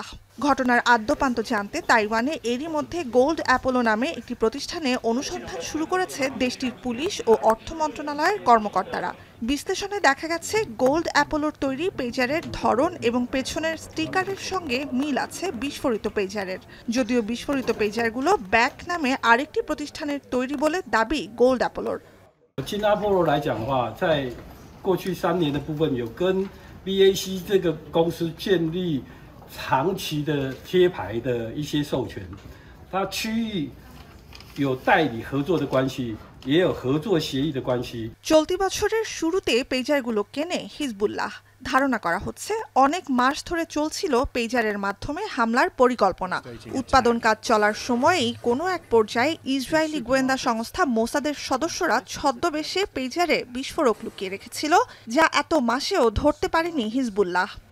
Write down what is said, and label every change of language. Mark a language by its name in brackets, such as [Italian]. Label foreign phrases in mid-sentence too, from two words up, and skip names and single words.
[Bangla] ঘটনার আদ্যোপান্ত জানতে তাইওয়ানে এরই মধ্যে গোল্ড অ্যাপোলো নামে একটি প্রতিষ্ঠানে অনুসন্ধান শুরু করেছে দেশটির পুলিশ ও অর্থ মন্ত্রণালয়ের কর্মকর্তারা। বিশ্লেষণে দেখা গেছে, গোল্ড অ্যাপোলোর তৈরি পেজারের ধরন এবং পেছনের স্টিকারের সঙ্গে মিল আছে বিস্ফোরিত পেজারের। যদিও বিস্ফোরিত পেজারগুলো ব্যাক নামে আরেকটি প্রতিষ্ঠানের তৈরি বলে দাবি গোল্ড অ্যাপোলোর। [Chinese] 金阿波罗来讲的话，在过去3年的部分，有跟 BAC 这个公司建立长期的贴牌的一些授权，它区域有代理合作的关系，也有合作协议的关系。 [Bangla] চলতি বছরের শুরুতে পেজারগুলো কেনে হিজবুল্লাহ। ধারণা করা হচ্ছে অনেক মাস ধরে চলছিল পেজারের মাধ্যমে হামলার পরিকল্পনা। উৎপাদন কাজ চলার সময়েই কোনো এক পর্যায়ে ইসরায়েলি গোয়েন্দা সংস্থা মোসাদের সদস্যরা ছদ্মবেশে পেজারে বিস্ফোরক লুকিয়ে রেখেছিল, যা এত মাসেও ধরতে পারেনি হিজবুল্লাহ।